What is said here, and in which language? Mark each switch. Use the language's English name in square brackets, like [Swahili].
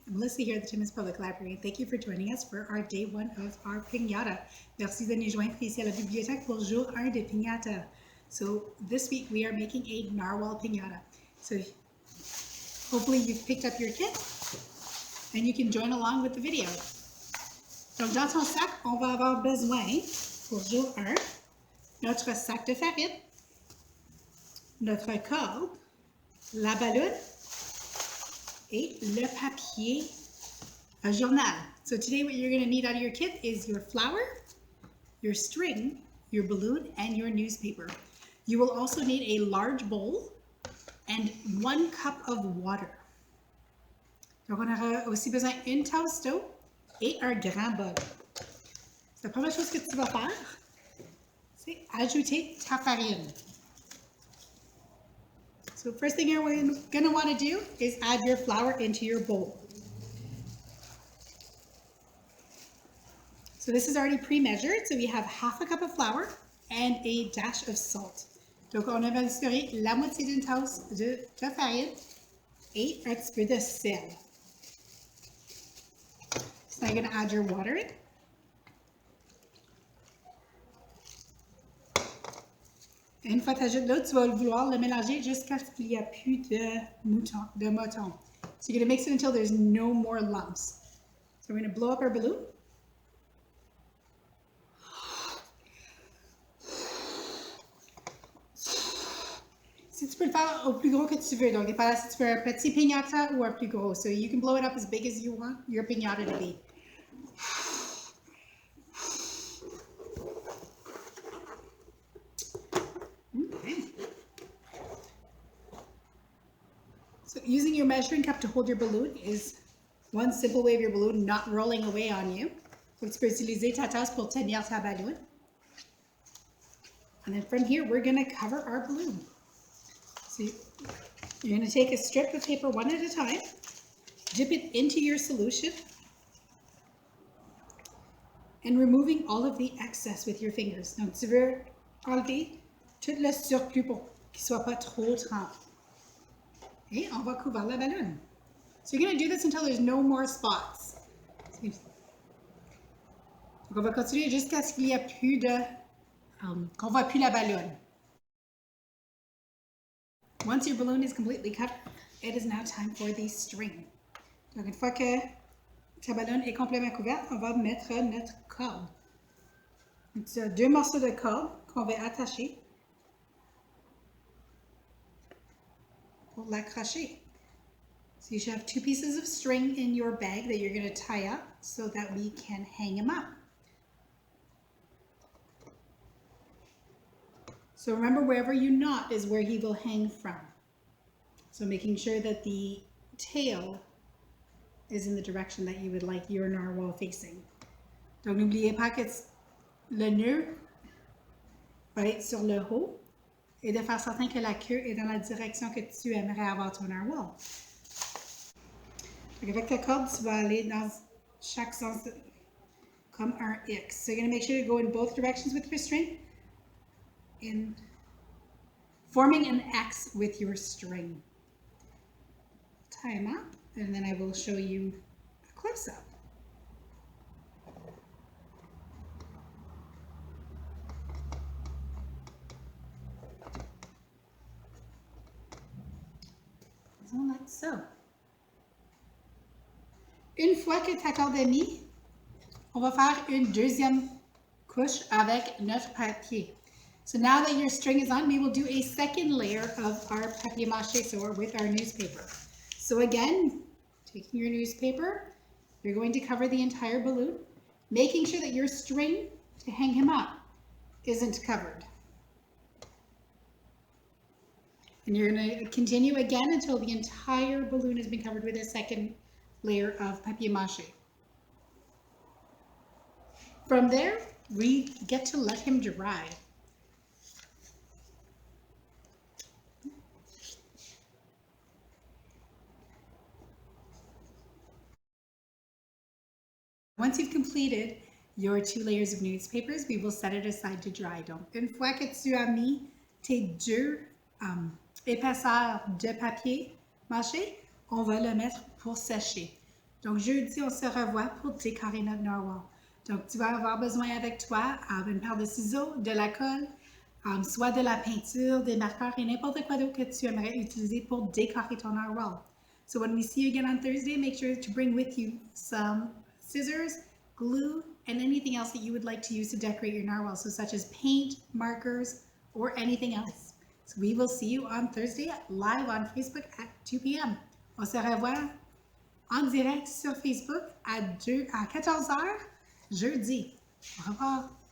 [English] I'm Melissa here at the Timmins Public Library. Thank you for joining us for our day one of our Piñata. [French] Merci de nous joindre ici à la bibliothèque pour jour 1 de Piñata. [English] So this week we are making a narwhal piñata. So hopefully you've picked up your kit and you can join along with the video. [French] Donc dans ton sac, on va avoir besoin pour jour 1 notre sac de farine, notre corde, la ballonne et le papier journal. [English] So today what you're going to need out of your kit is your flour, your string, your balloon, and your newspaper. You will also need a large bowl and 1 cup of water. [French] Donc on aura aussi besoin d'une tasse d'eau et un grand bol. La première chose que tu vas faire, c'est ajouter ta farine. [English] So first thing you're going to want to do is add your flour into your bowl. So this is already pre-measured, so we have half a cup of flour and a dash of salt. [French] Donc on a mesuré la moitié d'une tasse de farine et un petit peu de sel. [English] So now you're going to add your water in. [French] Et une fois que tu ajoutes l'eau, tu vas vouloir le mélanger jusqu'à ce qu'il n'y a plus de mouton. [English] So you're going to mix it until there's no more lumps. So we're going to blow up our balloon. [French] Si tu peux le faire au plus gros que tu veux, donc il pas là si tu veux un petit piñata ou un plus gros. [English] So you can blow it up as big as you want your piñata to be. So using your measuring cup to hold your balloon is one simple way of your balloon not rolling away on you. [French] Donc tu peux utiliser ta tasse pour tenir ta ballon. [English] And then from here, we're going to cover our balloon. So you're going to take a strip of paper one at a time, dip it into your solution, and removing all of the excess with your fingers. [French] Donc tu veux enlever tout le surplus pour qu'il soit pas trop trempé. Et on va couvrir la ballon. [English] So you're going to do this until there's no more spots. [French] Donc on va continuer jusqu'à ce qu'il n'y a plus de... qu'on voit plus la ballon. [English] Once your balloon is completely covered, it is now time for the string. [French] Donc une fois que ta ballon est complètement couverte, on va mettre notre corde. Donc tu as 2 morceaux de corde qu'on va attacher pour l'accrocher. [English] So you should have 2 pieces of string in your bag that you're going to tie up so that we can hang them up. So remember, wherever you knot is where he will hang from. So making sure that the tail is in the direction that you would like your narwhal facing. [French] Donc n'oubliez pas que le nœud va être sur le haut et de faire certain que la queue est dans la direction que tu aimerais avoir ton narwhal. Donc avec ta corde, tu vas aller dans chaque sens comme un X. [English] So you're going to make sure you go in both directions with your string. In forming an X with your string. Tie them up, and then I will show you a close-up. So like so. [French] Une fois que ta corde est mise, on va faire une deuxième couche avec notre papier. [English] So now that your string is on, we will do a second layer of our papier-mâché, so with our newspaper. So again, taking your newspaper, you're going to cover the entire balloon, making sure that your string to hang him up isn't covered. And you're going to continue again until the entire balloon has been covered with a second layer of papier-mâché. From there, we get to let him dry. Once you've completed your 2 layers of newspapers, we will set it aside to dry. [French] Donc, une fois que tu as mis tes 2 épaisseurs de papier mâché, on va le mettre pour sécher. Donc, jeudi, on se revoit pour décorer notre narwhal. Donc, tu vas avoir besoin avec toi une paire de ciseaux, de la colle, soit de la peinture, des marqueurs et n'importe quoi d'autre que tu aimerais utiliser pour décorer ton narwhal. [English] So when we see you again on Thursday, make sure to bring with you some scissors, glue, and anything else that you would like to use to decorate your narwhal, so such as paint, markers, or anything else. So we will see you on Thursday live on Facebook at 2 p.m. [French] On se revoit en direct sur Facebook à 14h jeudi. Au revoir.